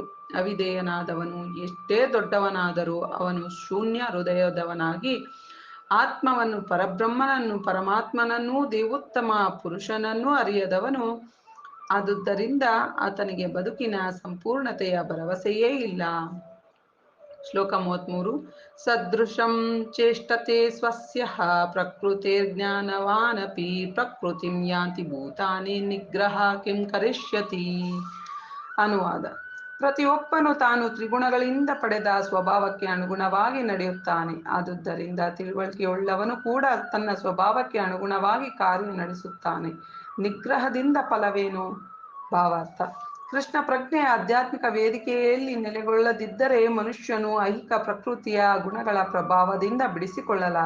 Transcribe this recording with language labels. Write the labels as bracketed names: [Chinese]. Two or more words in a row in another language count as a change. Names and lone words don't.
[Kannada] ಅವಿಧೇಯನಾದವನು ಎಷ್ಟೇ ದೊಡ್ಡವನಾದರೂ ಅವನು ಶೂನ್ಯ ಹೃದಯದವನಾಗಿ ಆತ್ಮವನ್ನು, ಪರಬ್ರಹ್ಮನನ್ನು, ಪರಮಾತ್ಮನನ್ನೂ ದೇವೋತ್ತಮ ಪುರುಷನನ್ನೂ ಅರಿಯದವನು. ಆದುದರಿಂದ ಆತನಿಗೆ ಬದುಕಿನ ಸಂಪೂರ್ಣತೆಯ ಭರವಸೆಯೇ ಇಲ್ಲ. [Sanskrit] ಶ್ಲೋಕ 33. ಸದೃಶಂ ಚೇಷ್ಟತೆ ಸ್ವಸ್ಯಃ ಪ್ರಕೃತಿರ್ಜ್ಞಾನವಾನಪಿ ಪ್ರಕೃತಿಂ ಯಾಂತಿ ಭೂತಾನಿ ನಿಗ್ರಹ ಕಿಂ ಕರಿಷ್ಯತಿ. [Kannada] ಅನುವಾದ: ಪ್ರತಿಯೊಬ್ಬನು ತಾನು ತ್ರಿಗುಣಗಳಿಂದ ಪಡೆದ ಸ್ವಭಾವಕ್ಕೆ ಅನುಗುಣವಾಗಿ ನಡೆಯುತ್ತಾನೆ. ಆದುದರಿಂದ ತಿಳುವಳಿಕೆಯುಳ್ಳವನು ಕೂಡ ತನ್ನ ಸ್ವಭಾವಕ್ಕೆ ಅನುಗುಣವಾಗಿ ಕಾರ್ಯ ನಡೆಸುತ್ತಾನೆ. ನಿಗ್ರಹದಿಂದ ಫಲವೇನು? ಭಾವಾರ್ಥ: ಕೃಷ್ಣ ಪ್ರಜ್ಞೆಯ ಆಧ್ಯಾತ್ಮಿಕ ವೇದಿಕೆಯಲ್ಲಿ ನೆಲೆಗೊಳ್ಳದಿದ್ದರೆ ಮನುಷ್ಯನು ಐಹಿಕ ಪ್ರಕೃತಿಯ ಗುಣಗಳ ಪ್ರಭಾವದಿಂದ ಬಿಡಿಸಿಕೊಳ್ಳಲಾರ.